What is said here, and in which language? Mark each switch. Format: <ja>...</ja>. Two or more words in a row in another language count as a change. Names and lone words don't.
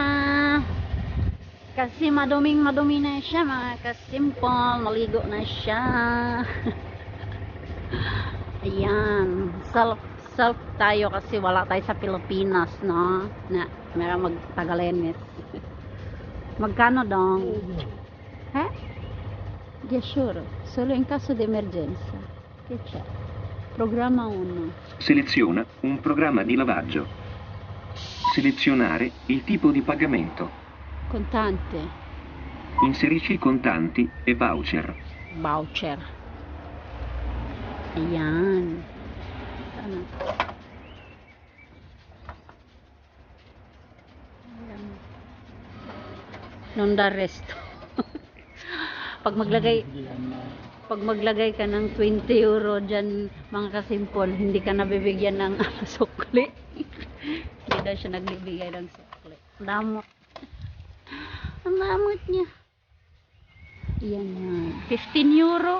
<tl>Kasi madumi na siya mga kasimple. Maligo na siya. Ayan. Self tayo kasi wala tayo sa Pilipinas, no? Na, meron magtagalenes. Magkano dong?</tl> <en>Eh? Yeah, sure.</en> <it>Solo in caso di emergenza. Che c'è? Programma 1. Seleziona un programma di lavaggio. Selezionare il tipo di pagamento. Contante. Inserisci contanti e voucher.</it> <tl>Voucher. Ayan. Ano? Ayan.</tl> <it>Non da resto.</it> <tl>Pag maglagay ka ng 20 euro dyan mga kasimple, hindi ka nabibigyan ng sukli. Hindi daw siya nagbibigay ng sukli. Damot. Ang damot niya. Yan yan. 15 euro.</tl>